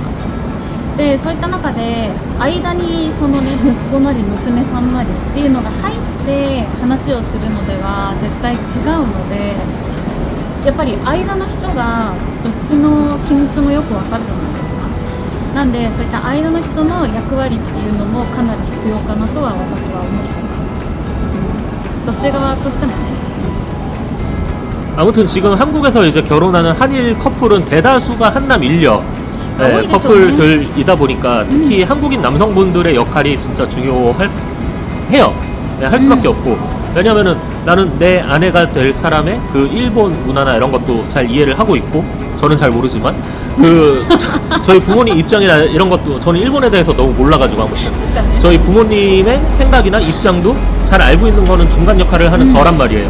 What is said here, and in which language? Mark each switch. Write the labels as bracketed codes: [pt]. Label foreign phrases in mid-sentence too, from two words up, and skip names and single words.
[ja] でそういった中で間にそのね息子なり娘さんなりっていうのが入って話をするのでは絶対違うので、やっぱり間の人がどっちの気持ちもよくわかるじゃないですか。なんでそういった間の人の役割っていうのもかなり必要かなとは私は思ってます。どっち側としてもね。 [ko] 아무튼 지금 한국에서 이제 결혼하는 한일 커플은 대다수가 한남 일녀 네, 커플들이다 보니까 특히 한국인 남성분들의 역할이 진짜 중요해요. 네, 할 수밖에 없고, 왜냐면은 나는 내 아내가 될 사람의 그 일본 문화나 이런 것도 잘 이해를 하고 있고, 저는 잘 모르지만 그 저희 부모님 입장이나 이런 것도 저는 일본에 대해서 너무 몰라가지고 아무튼 저희 부모님의 생각이나 입장도 잘 알고 있는 거는 중간 역할을 하는 저란 말이에요.